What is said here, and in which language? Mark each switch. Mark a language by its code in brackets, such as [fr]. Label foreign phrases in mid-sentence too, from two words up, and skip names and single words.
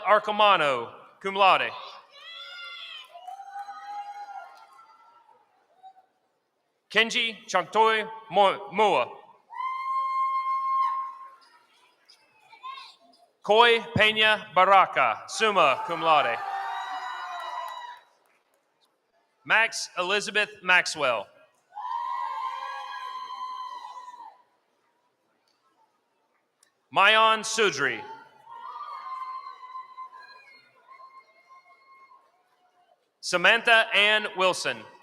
[en] Arcomano, [la] cum laude. [en] Kenji Changtoi Mua. Koi Peña Baraka, [la] summa cum laude. [en] Max Elizabeth Maxwell. Mayan Sudri. Samantha Ann Wilson.